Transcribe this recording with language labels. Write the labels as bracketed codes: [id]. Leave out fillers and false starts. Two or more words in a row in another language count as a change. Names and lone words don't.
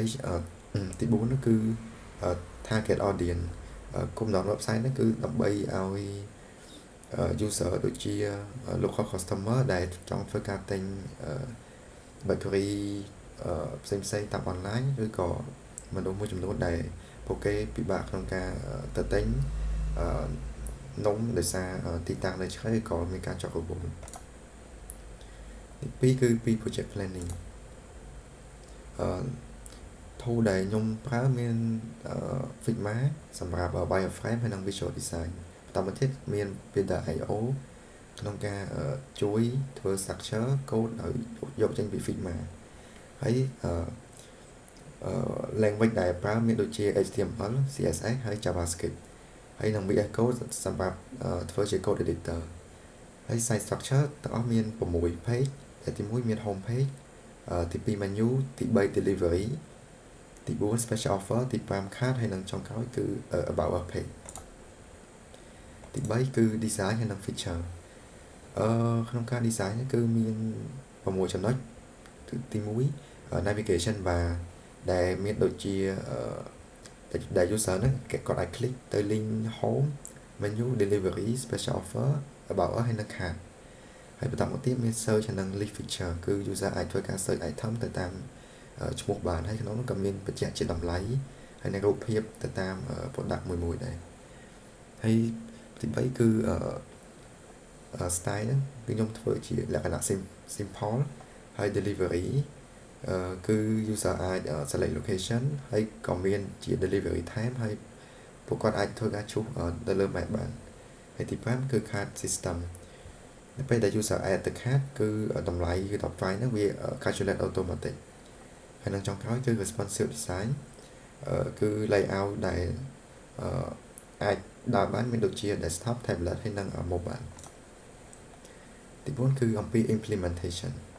[km] ទី4នោះគឺ [en] target audience [km] គោលបំណង website ហ្នឹងគឺដើម្បីឲ្យ user ដូចជា [en] local customer [km] ដែលចង់ធ្វើការទិញ bakery ផ្សេងៗតាម online ឬក៏មនុស្សមួយចំនួនដែលពួកគេពិបាកក្នុងការទៅទិញនំដោយសារទីតាំងនៅឆ្ងាយឬក៏មានការជាប់របួស ទី2គឺពី [en] project planning tool [km] ដែលខ្ញុំប្រើមាន Figma សម្រាប់ wireframe ហើយនិង [en] visual design [km] បន្តមកទៀតមាន Builder.io ក្នុងការជួយធ្វើ [en] structure code [km] ឲ្យយកចេញពី Figma ហើយlanguage ដែលប្រើមានដូចជា HTML CSS ហើយ JavaScript ហើយនិង VS Code សម្រាប់ធ្វើជា [en] code editor [km] ហើយ [en] site structure [km] ទាំងអស់មាន6 page ដែលទី1មាន [en] home page [km] ទី2 menu ទី 3 delivery ទី4 [en] special offer [km] ទី5 card ហើយនិងចុងក្រោយគឺ [en] about us page [km] ទី3គឺ design ហើយនិង feature ក្នុង ការ design គឺមាន6ចំណុចទី1 [en] navigation bar [km] ដែលមានដូចជាដែល user ហ្នឹងគាត់អាច click ទៅ [en] link home menu delivery special offer about us [km] ហើយនិង card ហើយបន្តមកទៀតមាន search ហើយនិង [en] list feature [km] គឺ user អាចធ្វើការ [en] search item [km] ទៅតាមឈ្មោះបានហើយក្នុងនោះក៏មានបញ្ជាក់ជាតម្លៃហើយនិងរូបភាពទៅតាម product មួយដែរហើយទី3គឺ style ហ្នឹងគឺខ្ញុំធ្វើជាលក្ខណៈ simple ហើយ delivery គឺ user អាច [en] select location [km] ហើយក៏មាន ជា [en] delivery time [km] ហើយពួកគាត់អាចធ្វើការឈូសទៅលើ map បានហើយទី5គឺ [en] card system [km] នៅពេលដែល user add ទៅ card គឺតម្លៃគឺដល់ price ហ្នឹងវា [en] calculate automatic [km] ហើយនឹងចុងក្រោយគឺ [en] responsive design [km] គឺ layout ដែលអាចដើរបានមានដូចជា [en] desktop tablet [km] ហើយនិង mobile ទី4គឺអំពី implementation